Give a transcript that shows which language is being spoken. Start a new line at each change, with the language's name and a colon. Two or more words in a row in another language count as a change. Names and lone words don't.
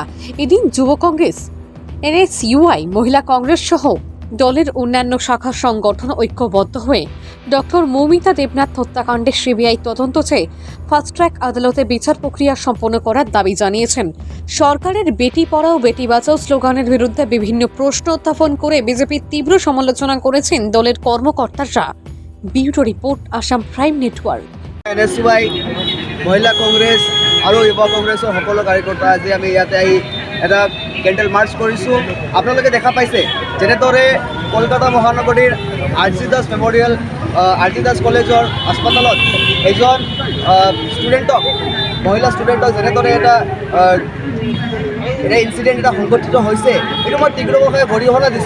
Bangla: এদিন যুব কংগ্রেস, এনএসইউআই, মহিলা কংগ্রেস সহ দলের অন্যান্য শাখা সংগঠন ঐক্যবদ্ধ হয়ে ডক্টর মৌমিতা দেবনাথ হত্যাকাণ্ডে সিবিআই তদন্ত চেয়ে
English: fast track
Bangla: আদালতে বিচার প্রক্রিয়া সম্পন্ন করার দাবি জানিয়েছেন। সরকারের বেটি পড়াও বেটি বাঁচাও স্লোগানের বিরুদ্ধে বিভিন্ন প্রশ্ন উত্থাপন করে বিজেপির তীব্র সমালোচনা করেছেন দলের কর্মকর্তারা। ব্যুরো রিপোর্ট, আসাম প্রাইম নেটওয়ার্ক।
Assamese: এনএসইউআই, মহিলা কংগ্ৰেছ আৰু যুৱ কংগ্ৰেছৰ সকলো কাৰ্যকৰ্তা আজি আমি ইয়াতে আহি এটা
English: candle march
Assamese: কৰিছোঁ। আপোনালোকে দেখা পাইছে যেনেদৰে কলকাতা মহানগৰীৰ আৰ.জি. দাস মেমৰিয়েল, আৰ.জি. দাস কলেজৰ হাস্পাতালত এজন ষ্টুডেণ্টক, মহিলা ষ্টুডেণ্টক যেনেদৰে এটা ইনচিডেণ্ট এটা সংঘটিত হৈছে, এইটো মই তীব্ৰভাৱে গৰিহণা দিছোঁ।